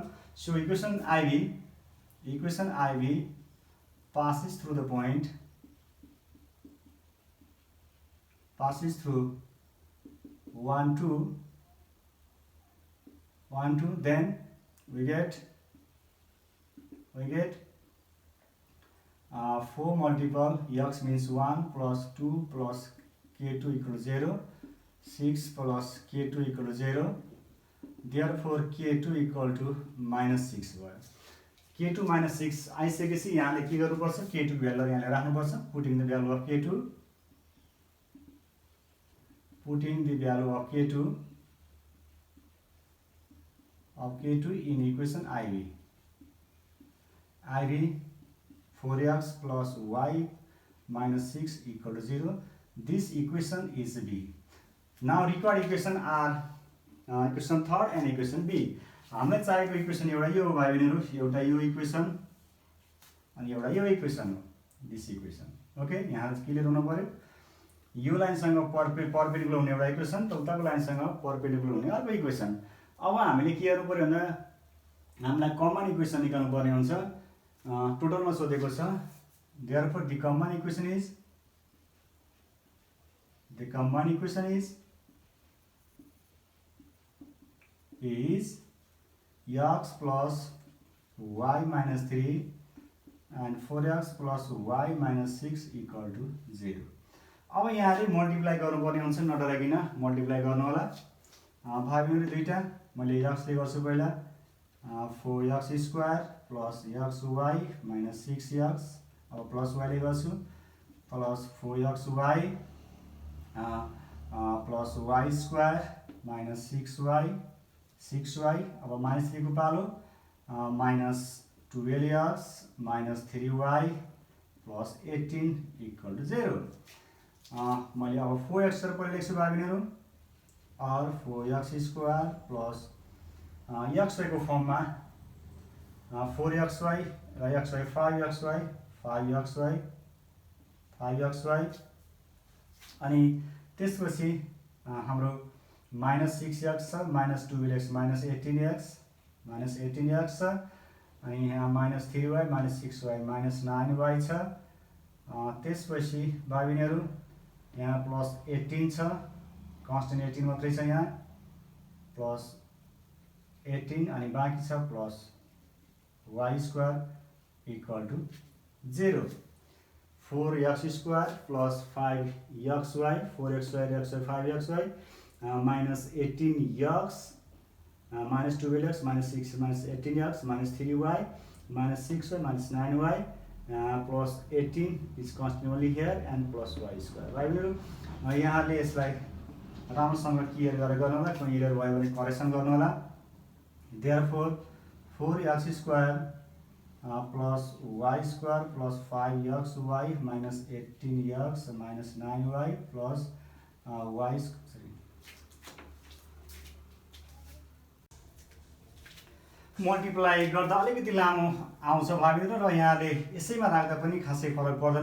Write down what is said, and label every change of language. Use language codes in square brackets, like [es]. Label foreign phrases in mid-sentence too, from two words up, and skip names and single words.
[en] So equation IV passes through the point, passes through 1 2, then we get 4 multiple x means 1 plus 2 plus k2 equal to 0, 6 plus k2 equal to 0. Therefore k2 equal to -6 [ne] भयो. k2 -6 आइसकेपछि यहाँले के गर्नुपर्छ, k2 को भ्यालु यहाँले राख्नुपर्छ. [en] putting the value of k2, putting the value of k2 in equation IV 4x plus y minus 6 equal to 0. This equation is B. Now required equation are equation third and equation B. [ne] हामीलाई चाहिएको इक्वेसन एउटा यो हो भाइ बहिनीहरु, एउटा यो इक्वेसन अनि एउटा यो इक्वेसन हो, [en] this equation. [ne] ओके, यहाँ क्लियर हुनु पर्यो. यो लाइनसँग परपेन्डिकुलर हुने एउटा इक्वेसन, त उताको लाइनसँग परपेन्डिकुलर हुने अर्को इक्वेसन. अब हामीले के गर्नु पर्यो भन्दा हामीलाई [en] common equation [ne] निकाल्नु पर्ने हुन्छ. टोटलमा सोधेको छ. [en] Therefore the common equation is x plus y minus 3 and 4x plus y minus 6 equal to 0. [ne] अब यहाँले मल्टिप्लाई गर्नुपर्ने हुन्छ, नडराइकिन मल्टिप्लाई गर्नु होला. भाइहरु दुईटा मैले x ले गर्छु पहिला. [en] 4x square plus xy minus 6x, अब plus y [ne] ले गर्छु, [en] plus 4xy plus y square minus 6y, अब minus 3 [ne] को पालो, [en] minus 12x minus 3y plus 18 equal to 0. [ne] मैले अब 4x तर पहिले लेख्छु भाइहरु, और [en] 4x square plus xy [ne] को फर्ममा 4xy र xy 5xy अनि त्यसपछि हाम्रो [en] minus 6x [ne] छ, [en] minus 12x minus 18x [ne] छ, अनि यहाँ [en] minus 3y minus 6y minus 9y [ne] छ। त्यसपछि भाइ बहिनीहरू यहाँ [en] plus 18 [ne] छ, कन्स्टेन्ट 18 मात्रै छ यहाँ, [en] plus 18 [ne] अनि बाँकी छ [en] plus y square equal to 0. 4x square plus 5xy 4x2 5xy minus 18x minus 12x minus 6 minus 18x minus 3y minus 6y minus 9y plus 18 is constant only here and plus y square. [ne] भाइ बहिनीहरू यहाँले यसलाई राम्रोसँग क्लियर गरेर गर्नु होला, कुनै एरर भयो भने करेक्सन गर्नु होला। [en] therefore 4x square plus y square plus 5xy minus 18x minus 9y plus y multiply [ne] गर्दा अलिकति लामो आउँछ भाइ बहिनीहरू, र यहाँले यसैमा राख्दा पनि खासै फरक पर्दैन।